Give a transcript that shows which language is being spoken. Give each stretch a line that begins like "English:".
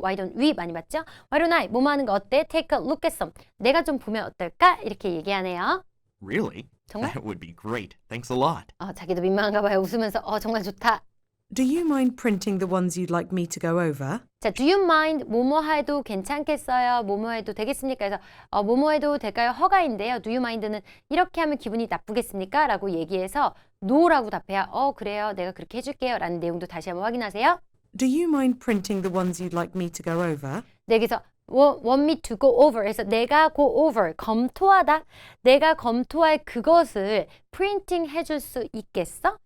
English: Why don't we?
Korean: 많이 봤죠?
English: Why don't I?
Korean: 뭐뭐 하는 거 어때?
English: Take a look at some.
Korean: 내가 좀 보면 어떨까? 이렇게 얘기하네요.
English: Really?
Korean: 정말?
English: That would be great. Thanks a lot.
Korean: 자기도 민망한가 봐요. 웃으면서 정말 좋다.
English: Do you mind printing the ones you'd like me to go over?
Korean: 자,
English: do you mind?
Korean: 뭐뭐 해도 괜찮겠어요? 뭐뭐 해도 되겠습니까? 그래서 뭐뭐 해도 될까요? 허가인데요. do you mind는 이렇게 하면 기분이 나쁘겠습니까? 라고 얘기해서 no라고 답해야 그래요. 내가 그렇게 해줄게요. 라는 내용도 다시 한번 확인하세요.
English: Do you mind printing the ones you'd like me to go over?
Korean: 네, 여기서
English: want me to go over
Korean: 해서 내가 go over, 검토하다. 내가 검토할 그것을 프린팅 해줄 수 있겠어?